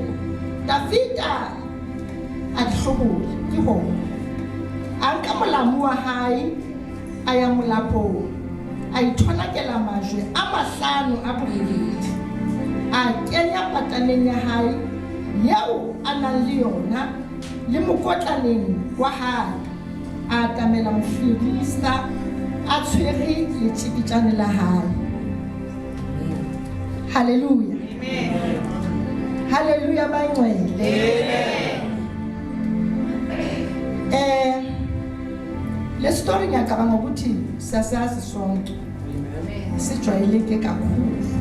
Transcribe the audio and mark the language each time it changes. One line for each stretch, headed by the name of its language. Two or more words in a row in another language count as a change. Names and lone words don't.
Southern Sotho: Davida a di hlobola ke ho anka molamu wa hae a ya molapong a itholakela majwe a mahlano a boreledi a kenya pataneng ya hae yeo a nang le yona le mokotlaneng wa hae a atamela Mofilista a tshwere letshikitjane la hae. Haleluya. Amen.
Zulu: Haleluya bangcwele. Le story ngiyacabanga ukuthi siyasazi sonke. Sijwayeleke kakhulu.